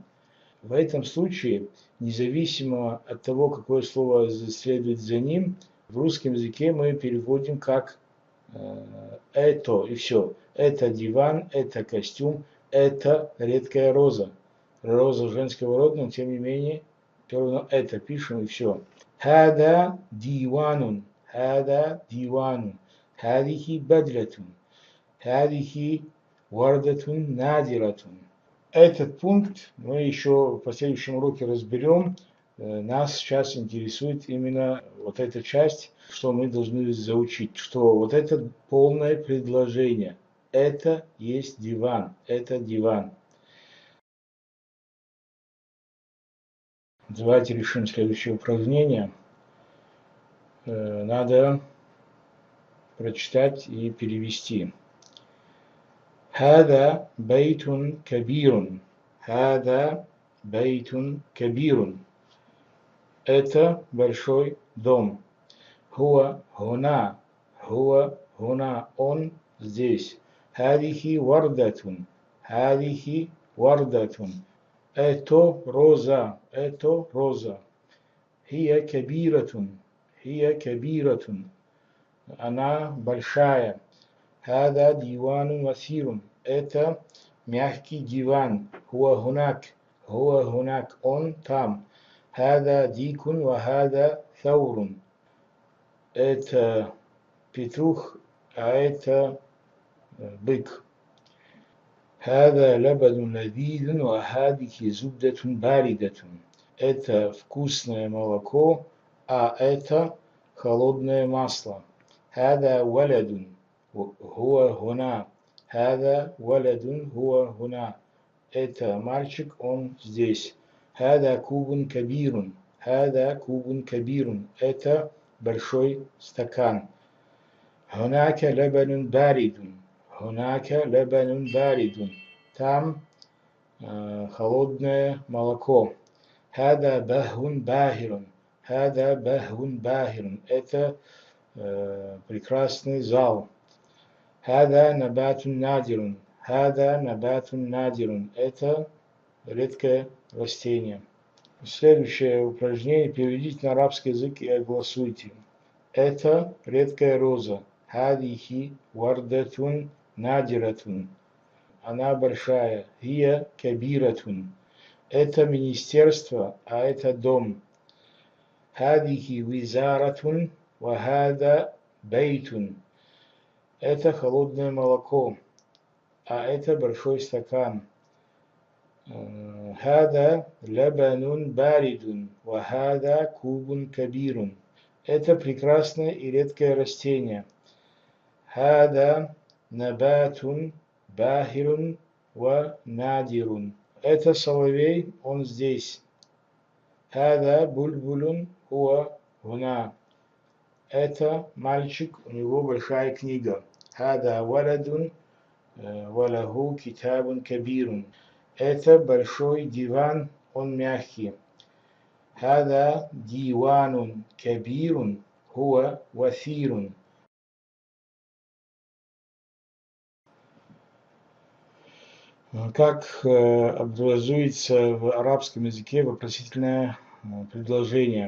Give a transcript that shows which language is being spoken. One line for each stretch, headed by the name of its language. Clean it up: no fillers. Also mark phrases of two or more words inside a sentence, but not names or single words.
Russian: В этом случае, независимо от того, какое слово следует за ним, в русском языке мы переводим как это и все. Это диван, это костюм, это редкая роза. Роза женского рода, но тем не менее, все равно это пишем и все.
Arabic: هذا ديوان، هذا ديوان، هذه بدلة، هذه وردة نادرة.
Russian: Этот пункт мы еще в последующем уроке разберем. Нас сейчас интересует именно вот эта часть, что мы должны заучить, что вот это полное предложение. Это есть диван, это диван. Давайте решим следующее упражнение. Надо прочитать и перевести.
Arabic: هذا بيت كبير. هذا بيت كبير.
Russian: Это большой дом.
Arabic: هو هنا. هو هنا.
Russian: Он здесь.
Arabic: هذه وردة. هذه وردة.
Russian: Это роза. Это роза.
Arabic: هي كبيرة. هي كبيرة.
Russian: Она большая.
Arabic: هذا ديوان وثير.
Russian: Это мягкий диван.
Arabic: هو هناك. هو هناك.
Russian: Он там.
Arabic: هذا ديك وهذا ثور.
Russian: Это петух, а это бык.
Arabic: هذا لبن لذيذ وهذه زبدة باردة.
Russian: Это вкусное молоко, а это холодное масло.
Arabic: هذا ولد هو هنا. هذا ولد هو هنا.
Russian: Это мальчик, он здесь.
Arabic: هذا كوب كبير. هذا كوب كبير.
Russian: Это большой стакан.
Arabic: هناك لبن بارد. هناك لبن بارد.
Russian: Там холодное молоко.
Arabic: هذا بهو باهر. هذا بهو باهر.
Russian: Это прекрасный зал.
Arabic: هذا نبات نادر. هذا نبات نادر.
Russian: Это редкое растение. Следующее упражнение переведите на арабский язык и огласуйте. Это редкая роза.
Arabic: هذه وردة نادرة.
Russian: Она большая.
Arabic: هي كبيرة.
Russian: Это министерство, а это дом.
Arabic: هذه وزارة وهذا بيت.
Russian: Это холодное молоко, а это большой стакан.
Arabic: هذا لبن بارد وهذا كوب كبير.
Russian: Это прекрасное и редкое растение.
Arabic: هذا نبات باهر ونادر.
Russian: Это соловей, он здесь.
Arabic: هذا بلبل هو هنا.
Russian: Это мальчик, у него большая книга.
Arabic: هذا ولد وله كتاب كبير.
Russian: Это большой диван, он мягкий.
Arabic: هذا ديوان كبير هو وثير.
Russian: Как образуется в арабском языке вопросительное предложение?